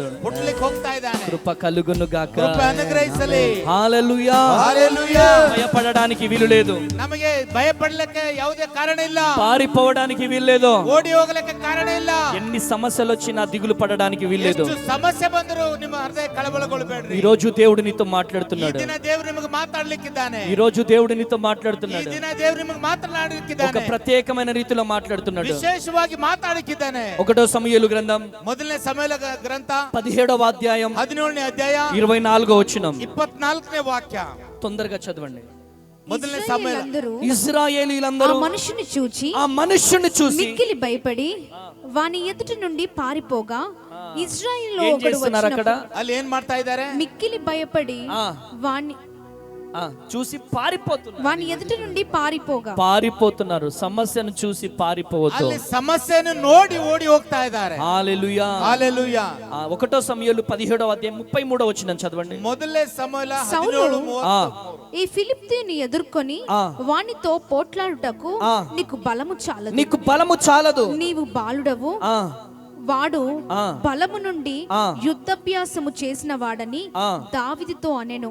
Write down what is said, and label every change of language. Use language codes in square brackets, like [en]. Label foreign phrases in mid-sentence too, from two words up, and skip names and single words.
[kn] ಹುಟ್ಟಲಿಕ್ಕೆ ಹೋಗ್ತಾ ಇದ್ದಾನೆ. [te] కృప కలుగును గాక. [kn] ಕೃಪೆ ಅನುಗ್ರಹಿಸಲಿ. [te] హల్లెలూయా హల్లెలూయా. భయపడడానికి వీలు లేదు, [kn] ನಮಗೆ ಭಯ ಪಡಲಿಕ್ಕೆ ಯಾವುದೇ ಕಾರಣ ಇಲ್ಲ, [te] పారిపోవడానికి వీలు లేదు, [kn] ಓಡಿ ಹೋಗಲಿಕ್ಕೆ ಕಾರಣ ಇಲ್ಲ. [te] ఎన్ని సమస్యలు వచ్చినా దిగులు పడడానికి వీల్లేదు. [kn] ಎಷ್ಟು ಸಮಸ್ಯೆ ಬಂದರೂ ನಿಮ್ಮ ಹೃದಯ ಕಳವಳಗೊಳ್ಳಬೇಡ್ರಿ. [te] ఈ రోజు దేవుడు నీతో [kn] ಈ [te] మాట్లాడుతున్నాడు. [kn] ದಿನ ದೇವರು ನಿಮಗೆ ಮಾತಾಡ್ಲಿಕ್ಕಿದ್ದಾನೆ. [te] ఈ రోజు దేవుడు నీతో [kn] ಈ [te] మాట్లాడుతున్నాడు. [kn] ದಿನ ದೇವರು ನಿಮಗೆ [te] ఒక [kn] ಮಾತನಾಡಲಿಕ್ಕಿದ್ದಾನೆ. [te] ప్రత్యేకమైన రీతిలో మాట్లాడుతున్నాడు. [kn] ವಿಶೇಷವಾಗಿ ಮಾತಾಡಲಿಕ್ಕಿದ್ದಾನೆ. [te] 1వ సమూయేలు గ్రంథం [kn] ಮೊದಲನೇ ಸಮುವೇಲ ಗ್ರಂಥ [te] 17వ అధ్యాయం [kn] 17ನೇ ಅಧ್ಯಾಯ [te] 24వ వచనం. [kn] 24ನೇ ವಾಕ್ಯ [te] తొందరగా చదవండి. [kn] ಮೊದಲನೇ ಸಮುವೇಲ. [te] ఇశ్రాయేలీయులందరూ ఆ మనుషుని చూచి మిక్కిలి భయపడి వాని ఎదుటి నుండి పారిపోగా ఇశ్రాయేలులో ఏం ఒకడు చేస్తున్నారు అక్కడ? [kn] ಅಲ್ಲಿ ಏನ್ ಮಾಡ್ತಾ ಇದ್ದಾರೆ? [te] మిక్కిలి భయపడి వాని చూసి పారిపోతున్నారు. వాని ఎదుటి నుండి పారిపోతున్నారు. సమస్యను చూసి పారిపోవద్దు. [kn] ಅಲ್ಲಿ ಸಮಸ್ಯೆಯನ್ನು ನೋಡಿ ಓಡಿ ಹೋಗ್ತಾ ಇದ್ದಾರೆ. [te] హల్లెలూయా హల్లెలూయా. 1వ సమూయేలు 17వ అధ్యాయం 33వ వచనం చదవండి. [kn] ಮೊದಲನೇ ಸಮುವೇಲ [te] సౌలు 17:33. ఈ ఫిలిప్తీయుని ఎదుర్కొని వానితో పోట్లాడుటకు నీకు బలము చాలదు, నీవు బాలుడవు, వాడు బలము నుండి యుద్ధాభ్యాసము చేసిన వాడని దావీదుతో అనెను.